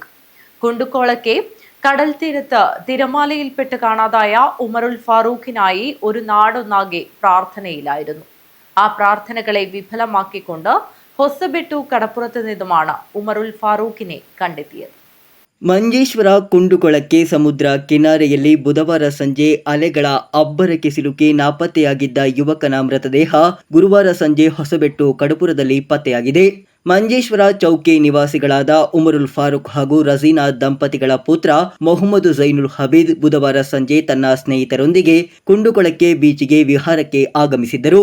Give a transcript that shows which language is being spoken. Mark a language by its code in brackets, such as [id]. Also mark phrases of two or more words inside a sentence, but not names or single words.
[ml] കുണ്ടുകോളക്കെ കടൽ തീരത്ത് തിരമാലയിൽപ്പെട്ട് കാണാതായ ഉമറുൽ ഫാറൂഖിനായി ഒരു നാടൊന്നാകെ പ്രാർത്ഥനയിലായിരുന്നു. ആ പ്രാർത്ഥനകളെ വിഫലമാക്കിക്കൊണ്ട് ഹൊസബെട്ടു കടപ്പുറത്ത് നിന്നുമാണ് ഉമറുൽ ഫാറൂഖിനെ കണ്ടെത്തിയത്. [kn] ಮಂಜೇಶ್ವರ ಕುಂಡುಕೊಳಕ್ಕೆ ಸಮುದ್ರ ಕಿನಾರೆಯಲ್ಲಿ ಬುಧವಾರ ಸಂಜೆ ಅಲೆಗಳ ಅಬ್ಬರಕ್ಕೆ ಸಿಲುಕಿ ನಾಪತ್ತೆಯಾಗಿದ್ದ ಯುವಕನ ಮೃತದೇಹ ಗುರುವಾರ ಸಂಜೆ ಹೊಸಬೆಟ್ಟು ಕಡಪುರದಲ್ಲಿ ಪತ್ತೆಯಾಗಿದೆ. ಮಂಜೇಶ್ವರ ಚೌಕಿ ನಿವಾಸಿಗಳಾದ ಉಮರುಲ್ ಫಾರೂಕ್ ಹಾಗೂ ರಜೀನಾ ದಂಪತಿಗಳ ಪುತ್ರ ಮೊಹಮ್ಮದ್ ಝೈನುಲ್ ಹಬೀದ್ ಬುಧವಾರ ಸಂಜೆ ತನ್ನ ಸ್ನೇಹಿತರೊಂದಿಗೆ ಕುಂಡುಕೊಳಕ್ಕೆ ಬೀಚಿಗೆ ವಿಹಾರಕ್ಕೆ ಆಗಮಿಸಿದ್ದರು.